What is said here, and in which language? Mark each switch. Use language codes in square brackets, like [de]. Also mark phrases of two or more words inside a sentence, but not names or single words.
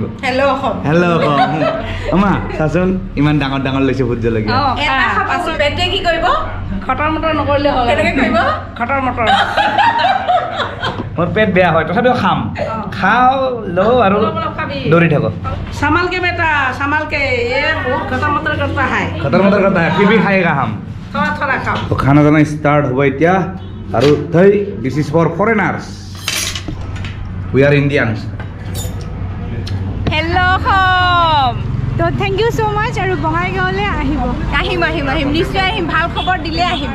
[as] হেল্ল' অসম অমা চাচোন ইমান ডাঙৰ লৈছে ভোট জলকীয়া এটা খাব পেটে কি কৰিব খটৰ মটৰ নকৰিলে হ'ল কেনেকে কৰিব খটৰ মটৰ মোৰ পেট বেয়া হয় তথাপিও খাম খাওঁ লওঁ আৰু অলপ খাবি দৌৰি থাকো [hi] संभाल के बेटा संभाल के ये बहुत खतर मतर करता है खतर मतर करता है फिर भी खाएगा हम [as] থৰা থৰা খাওঁ তো [hi] खाना दाना [as] ষ্টাৰ্ট হ'ব এতিয়া আৰু [en] this is for foreigners we are Indians hello home [as] তো [en] thank you so much [as] আৰু বঙাইগাঁৱলৈ আহিব আহিম আহিম আহিম নিশ্চয় আহিম ভাল খবৰ দিলে আহিম